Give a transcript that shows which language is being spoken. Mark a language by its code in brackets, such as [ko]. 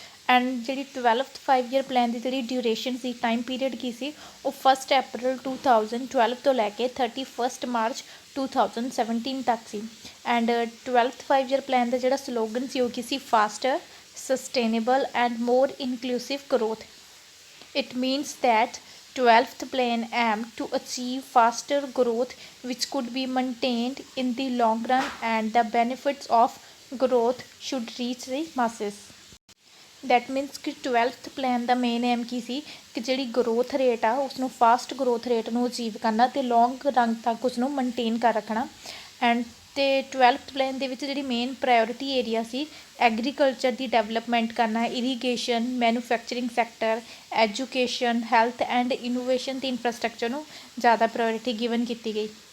[pa] And ਜਿਹੜੀ 12th 5-year plan ਦੀ ਜਿਹੜੀ duration ਸੀ, time period ਕੀ ਸੀ, ਉਹ 1 April 2012 ਤੋਂ ਲੈ ਕੇ 31 March 2017 ਤੱਕ ਸੀ। ਐਂਡ 12th 5-year ਪਲਾਨ ਦਾ ਜਿਹੜਾ ਸਲੋਗਨ ਸੀ ਉਹ ਕੀ ਸੀ? [en] Faster, sustainable and more inclusive growth. It means that 12th plan aimed to achieve faster growth which could be maintained in the long run and the benefits of growth should reach the masses। That means [pa] ਕਿ 12th plan ਦਾ main M ਕੀ ਸੀ ਕਿ ਜਿਹੜੀ growth rate ਆ ਉਸਨੂੰ fast growth rate ਨੂੰ achieve ਕਰਨਾ ਅਤੇ ਲੌਂਗ run ਤੱਕ ਉਸਨੂੰ ਮੇਨਟੇਨ ਕਰ ਰੱਖਣਾ। ਐਂਡ ਅਤੇ 12th ਪਲਾਨ ਦੇ ਵਿੱਚ ਜਿਹੜੀ ਮੇਨ ਪ੍ਰਾਇਓਰਿਟੀ ਏਰੀਆ ਸੀ ਐਗਰੀਕਲਚਰ ਦੀ ਡਿਵੈਲਪਮੈਂਟ ਕਰਨਾ, irrigation, manufacturing sector, education, health and innovation ਅਤੇ ਇਨਫਰਾਸਟਰਕਚਰ ਨੂੰ ਜ਼ਿਆਦਾ ਪ੍ਰਾਇਓਰਿਟੀ ਗਿਵਨ ਕੀਤੀ ਗਈ।